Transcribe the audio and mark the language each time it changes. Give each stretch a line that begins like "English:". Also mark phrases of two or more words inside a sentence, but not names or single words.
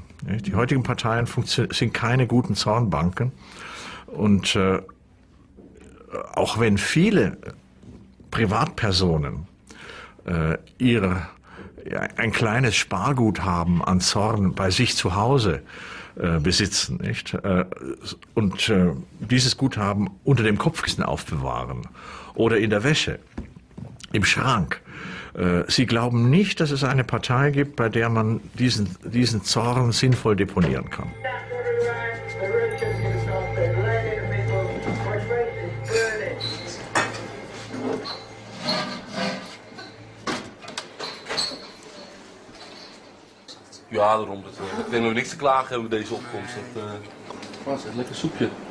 German: Die heutigen Parteien sind keine guten Zornbanken und auch wenn viele Privatpersonen ein kleines Sparguthaben an Zorn bei sich zu Hause besitzen, nicht? Und dieses Guthaben unter dem Kopfkissen aufbewahren oder in der Wäsche, im Schrank. Sie glauben nicht, dass es eine Partei gibt, bei der man diesen Zorn sinnvoll deponieren kann.
Dutch: Ja, daarom. Ik denk dat we niks te klagen hebben met deze opkomst. Dat is echt lekker soepje.